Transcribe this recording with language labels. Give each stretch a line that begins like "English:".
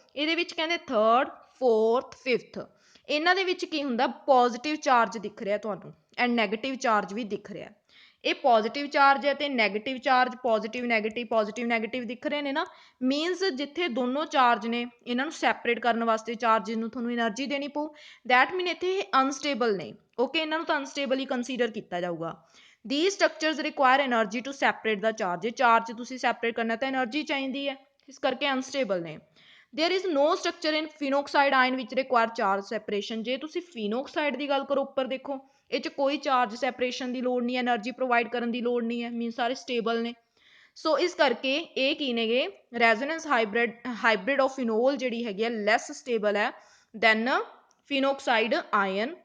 Punjabi: ਇਹਦੇ ਵਿੱਚ ਕਹਿੰਦੇ 3rd 4th 5th, ਇਹਨਾਂ ਦੇ ਵਿੱਚ ਕੀ ਹੁੰਦਾ, ਪੋਜ਼ਿਟਿਵ ਚਾਰਜ ਦਿਖ ਰਿਹਾ ਤੁਹਾਨੂੰ ਐਂਡ ਨੈਗੇਟਿਵ ਚਾਰਜ ਵੀ ਦਿਖ ਰਿਹਾ। ਇਹ ਪੋਜ਼ਿਟਿਵ ਚਾਰਜ ਹੈ ਤੇ ਨੈਗੇਟਿਵ ਚਾਰਜ, ਪੋਜ਼ਿਟਿਵ ਨੈਗੇਟਿਵ ਦਿਖ ਰਹੇ ਨੇ ਨਾ। ਮੀਨਸ ਜਿੱਥੇ ਦੋਨੋਂ ਚਾਰਜ ਨੇ ਇਹਨਾਂ ਨੂੰ ਸੈਪਰੇਟ ਕਰਨ ਵਾਸਤੇ ਚਾਰਜਿਸ ਨੂੰ ਤੁਹਾਨੂੰ એનર્ਜੀ ਦੇਣੀ ਪਊ।
English: that mean
Punjabi: ਇੱਥੇ ਇਹ ਅਨਸਟੇਬਲ ਨੇ, ਓਕੇ, ਇਹਨਾਂ ਨੂੰ ਤਾਂ ਅਨਸਟੇਬਲ ਹੀ ਕੰਸੀਡਰ ਕੀਤਾ ਜਾਊਗਾ।
English: These structures require energy to separate the charge।
Punjabi: Charge ਤੁਸੀਂ ਸੈਪਰੇਟ ਕਰਨਾ ਤਾਂ એનર્ਜੀ ਚਾਹੀਦੀ ਹੈ, ਇਸ ਕਰਕੇ ਅਨਸਟੇਬਲ ਨੇ।
English: There is no structure in phenoxide ion which require charge separation।
Punjabi: ਜੇ ਤੁਸੀਂ ਫਿਨੋਕਸਾਈਡ ਦੀ ਗੱਲ ਕਰੋ, ਉੱਪਰ ਦੇਖੋ ਇਹ 'ਚ ਕੋਈ ਚਾਰਜ ਸੈਪਰੇਸ਼ਨ ਦੀ ਲੋੜ ਨਹੀਂ ਹੈ, એનર્ਜੀ ਪ੍ਰੋਵਾਈਡ ਕਰਨ ਦੀ ਲੋੜ ਨਹੀਂ ਹੈ, ਮੀਨ ਸਾਰੇ ਸਟੇਬਲ ਨੇ। ਸੋ ਇਸ ਕਰਕੇ ਇਹ ਕੀ ਨੇਗੇ,
English: resonance hybrid of phenol
Punjabi: ਜਿਹੜੀ ਹੈਗੀ ਹੈ ਲੈਸ ਸਟੇਬਲ ਹੈ ਦੈਨ ਫਿਨੋਕਸਾਈਡ ਆਇਨ।